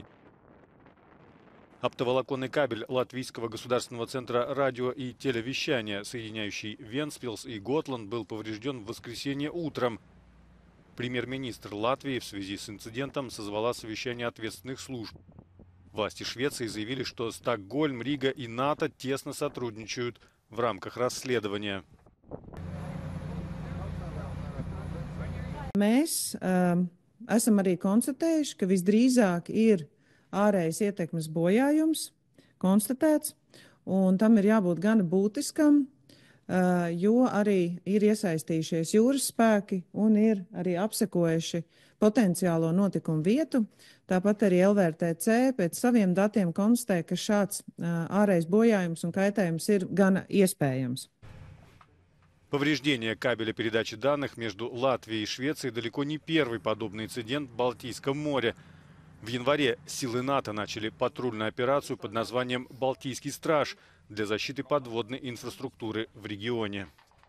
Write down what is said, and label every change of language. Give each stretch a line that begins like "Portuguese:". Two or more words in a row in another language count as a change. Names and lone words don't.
Russian: Оптоволоконный кабель Латвийского государственного центра радио и телевещания, соединяющий Вентспилс и Готланд, был поврежден в воскресенье утром. Премьер-министр Латвии в связи с инцидентом созвала совещание ответственных служб. Власти Швеции заявили, что Стокгольм, Рига и НАТО тесно сотрудничают в рамках расследования.
Latvian: Mēs esam arī konstatējuši, ka visdrīzāk ir ārējas ietekmes bojājums konstatēts, un tam ir jābūt gana būtiskam, jo arī ir iesaistījušies jūras spēki un ir arī apsekojuši potenciālo notikumu vietu. Tāpat arī LVRTC pēc saviem datiem konstatē, ka šāds ārējais bojājums un kaitējums ir gana iespējams.
Russian: Повреждение кабеля передачи данных между Латвией и Швецией далеко не первый подобный инцидент в Балтийском море. В январе силы НАТО начали патрульную операцию под названием «Балтийский страж» для защиты подводной инфраструктуры в регионе.